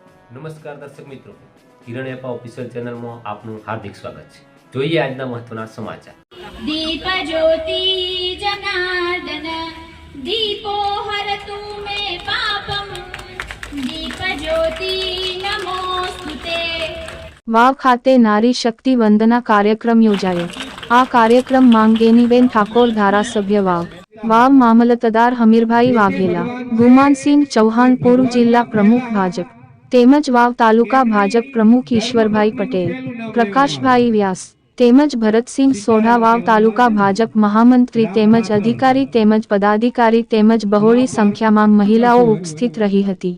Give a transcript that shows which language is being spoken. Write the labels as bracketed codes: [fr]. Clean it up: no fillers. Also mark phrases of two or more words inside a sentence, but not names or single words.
[gu] નમસ્કાર દર્શક મિત્રો, કિરણ એપા ઓફિશિયલ ચેનલમાં આપનું હાર્દિક સ્વાગત છે। જોઈએ આજના મહત્વના સમાચાર। [sa] दीप ज्योति जनार्दन दीपो हरतु मे पापम दीप ज्योति नमोस्तुते। [gu] વાવ ખાતે નારી શક્તિ વંદના કાર્યક્રમ યોજાયો। આ કાર્યક્રમ માંગેનીબેન ઠાકોર, ધારાસભ્ય વાવ મામલતદાર હમીરભાઈ વાઘેલા, ગુમાનસિંહ ચૌહાણ પૂર્વ જિલ્લા પ્રમુખ ભાજપ તેમજ વાવ તાલુકા ભાજપ પ્રમુખ ઈશ્વરભાઈ પટેલ, પ્રકાશભાઈ વ્યાસ તેમજ ભરતસિંહ સોઢા વાવ તાલુકા ભાજપ મહામંત્રી તેમજ અધિકારી તેમજ પદાધિકારી તેમજ બહોળી સંખ્યામાં મહિલાઓ ઉપસ્થિત રહી હતી।